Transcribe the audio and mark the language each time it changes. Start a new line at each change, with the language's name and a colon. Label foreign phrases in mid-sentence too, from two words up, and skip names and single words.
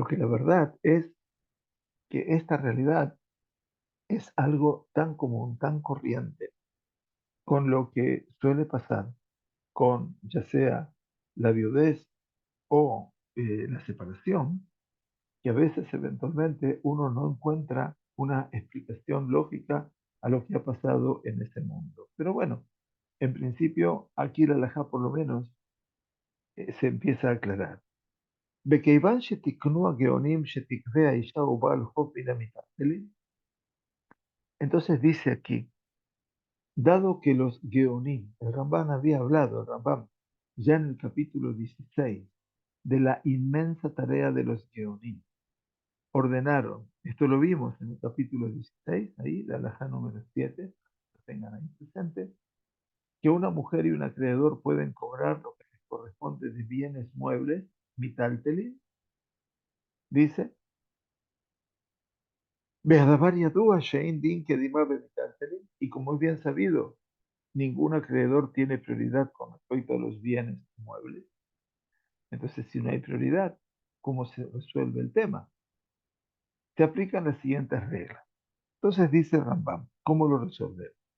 Spanish: que la verdad es que esta realidad es algo tan común, tan corriente, con lo que suele pasar con ya sea la viudez o la separación, que a veces eventualmente uno no encuentra una explicación lógica a lo que ha pasado en ese mundo. Pero bueno, en principio aquí la halajá por lo menos se empieza a aclarar.
Hebrew: וכיוון שתיקנו הגאונים שתקווה האישה ובעל חוב מן המיטלטלין,
Spanish: entonces dice aquí, dado que los Geonim, el Rambam había hablado, el Rambam, ya en el capítulo 16, de la inmensa tarea de los Geonim, ordenaron, esto lo vimos en el capítulo 16, ahí, la alajá número 7, lo tengan ahí presente, que una mujer y un acreedor pueden cobrar lo que les corresponde de bienes muebles, mitaltelin, dice,
Hebrew: "בדבר ידוע שאין דין קדימה במטלטלין",
Spanish: y como es bien sabido, ningún acreedor tiene prioridad con respecto a los bienes muebles. Entonces, si no hay prioridad, ¿cómo se resuelve el tema? Se aplican las siguientes reglas. Entonces dice Rambam, ¿cómo lo resolver?